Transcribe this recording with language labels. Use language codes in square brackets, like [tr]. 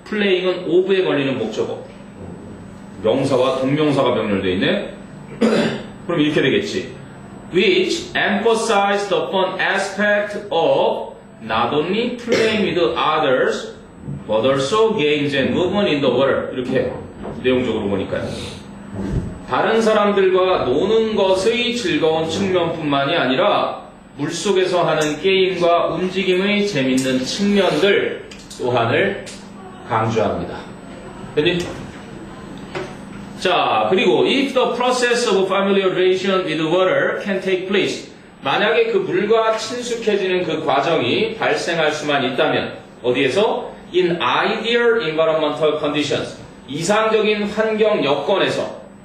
[ko] playing은 of에 걸리는 목적어, 명사와 동명사가 병렬되어 있네. 그럼 이렇게 되겠지. [en] which emphasize the fun aspect of not only playing with others but also games and movement in the water. [ko] 이렇게 내용적으로 보니까요. 다른 사람들과 노는 것의 즐거운 측면뿐만이 아니라 물속에서 하는 게임과 움직임의 재밌는 측면들 또한을 강조합니다. 됐니? 자, 그리고 [en] if the process of familiarization with water can take place, [ko] 만약에 그 물과 친숙해지는 그 과정이 발생할 수만 있다면 어디에서? [en] in ideal environmental conditions, [ko] 이상적인 환경 여건에서.